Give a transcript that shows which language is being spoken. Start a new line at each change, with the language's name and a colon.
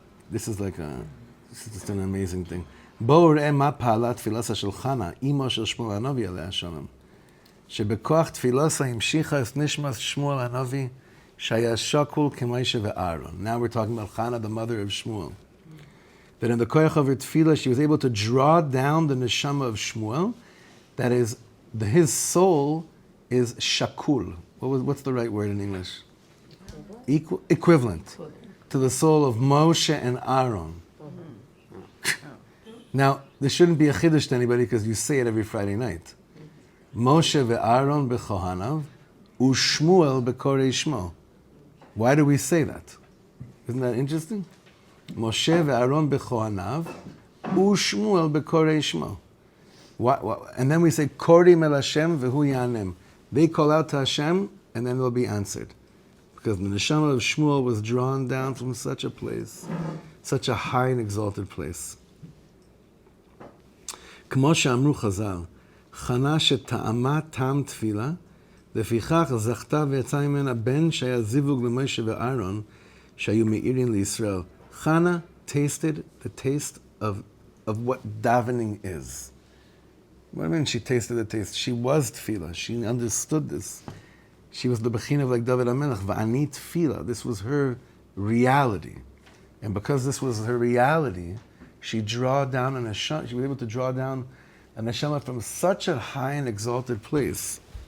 English: This is just an amazing thing.
Hebrew: בואו ראה מה פעלה תפילתה של חנה, אימו של שמואל הנביא עליה השלום. שבכוח תפילתה המשיכה את נשמת שמואל הנביא, שהיה שקול כמוישה ואהרון.
English: Now we're talking about Chana, the mother of Shmuel. That in the koyach of her tefillah, she was able to draw down the neshama of Shmuel. That is, his soul is shakul. What's the right word in English? Equivalent to the soul of Moshe and Aaron. Now, this shouldn't be a chiddush to anybody because you say it every Friday night.
Hebrew: Moshe ve'Aaron bechohanav, u'Shmuel bekorei shmo.
English: Why do we say that? Isn't that interesting?
Hebrew: Moshe ve'Aaron bechohanav, u'Shmuel bekorei shmo.
English: And then we say,
Hebrew: korim el Hashem ve'hu yanem.
English: They call out to Hashem, and then they'll be answered. Because the neshama of Shmuel was drawn down from such a place, such a high and exalted place.
Hebrew: כמו שאמרו חז"ל, חנה שטעמה טעם תפילה, לפיכך זכתה ויצא ממנה בן שהיה זיווג למשה ואהרון, שהיו מאירים לישראל.
English: Chana tasted the taste of what davening is. What do I mean she tasted the taste? She was tefillah. She understood this. She was the bechina of like David HaMelech.
Hebrew: Va'ani tefillah.
English: This was her reality. And because this was her reality, she was able to draw down a neshama from such a high and exalted place.